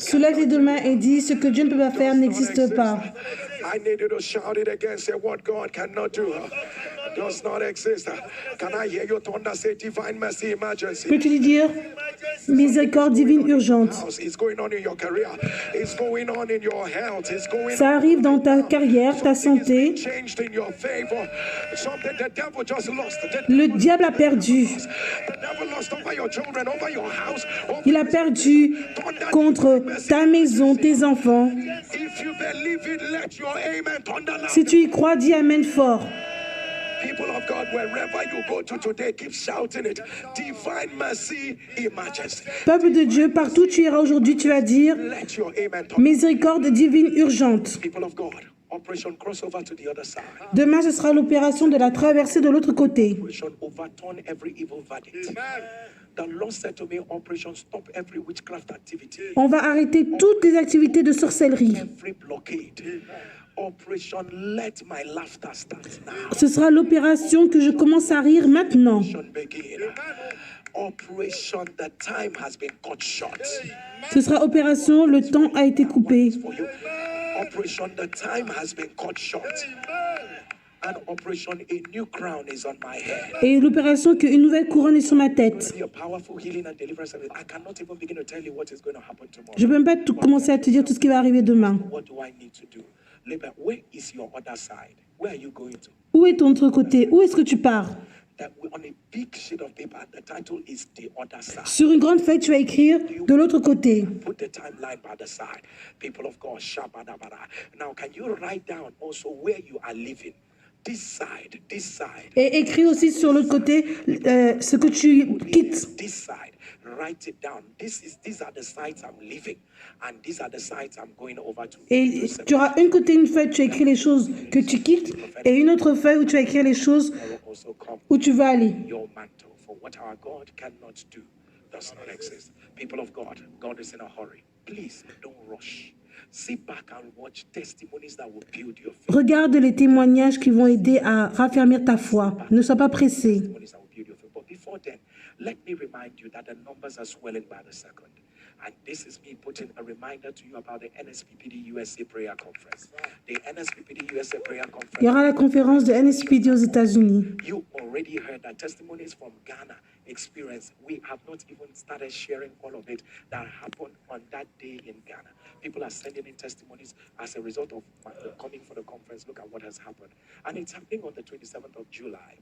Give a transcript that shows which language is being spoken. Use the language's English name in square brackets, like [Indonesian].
[French] Soulève les deux mains et dis ce que Dieu ne peut pas faire n'existe pas. [English] I need you to shout it again. Say what God cannot do does not exist. Can I hear you thunder? Say divine mercy emergency. [French] Peux-tu dire miséricorde divine urgente? [English] It's going on in your career. It's going on in your health. It's going [French] Ça arrive dans ta carrière, ta santé. [English] changed in your favor. Something the devil just lost. [French] Le diable a perdu. [English] The devil lost over your children, over your house. [French] Il a perdu contre ta maison, tes enfants. [English] If you believe it, let your amen thunder loud. [French] Si tu y crois, dis amen fort. [English] People of God, wherever you go to today, keep shouting it. Divine mercy, emergency. [French] Peuple de Dieu, partout où tu iras aujourd'hui, tu vas dire [English] Let your amen thunder. [French] miséricorde divine urgente. [English] People of God, operation crossover to the other side. [French] Demain, ce sera l'opération de la traversée de l'autre côté. [English] Operation overturn every evil verdict. The Lord said to me, operation stop every witchcraft activity. [French] On va arrêter toutes les activités de sorcellerie. [English] Every blockade. Operation let my laughter start now. [French] Ce sera l'opération que je commence à rire maintenant. [English] Operation begin. Operation the time has been cut short. [French] Ce sera opération le temps a été coupé. [English] For you. Operation the time has been cut short. And operation a new crown is on my head. [French] Et l'opération qu'une nouvelle couronne est sur ma tête. [English] Be a powerful healing and deliverance service. I cannot even begin to tell you what is going to happen tomorrow. [French] Je ne peux même pas commencer à te dire tout ce qui va arriver demain. [English] What do I need to do? Labor, where is your other side? Where are you going to? [French] Où est ton autre côté? Où est-ce que tu pars? [English] That on a big sheet of paper, the title is The Other Side. [French] Sur une grande feuille, tu vas écrire de l'autre côté. [English] Put the timeline by the side. People of God, shabadabada. Now, can you write down also where you are living? This side, this side. [French] Et écris aussi sur l'autre côté ce que tu quittes. [English] This side. Write it down. These are the sites I'm living, and these are the sites I'm going over to. [French] Et tu auras une côté, une feuille, tu écris les choses que tu quittes, et une autre feuille où tu vas écrire les choses [English] Also come [French] où tu vas aller. [English] your mantle for what our God cannot do does not exist. People of God, God is in a hurry. Please don't rush. Sit back and watch testimonies that will build your faith. [French] Regarde les témoignages qui vont aider à raffermir ta foi. Ne sois pas pressé. [English] Testimonies that will build your faith. But before then, let me remind you that the numbers are swelling by the second. And this is me putting a reminder to you about the NSPPD USA Prayer Conference. The NSPPD USA Prayer Conference. [French] Il y aura la conférence de NSPD aux États-Unis. [English] You already heard that testimonies from Ghana experience. We have not even started sharing all of it that happened on that day in Ghana. People are sending in testimonies as a result of coming for the conference. Look at what has happened. And it's happening on the 27th of July.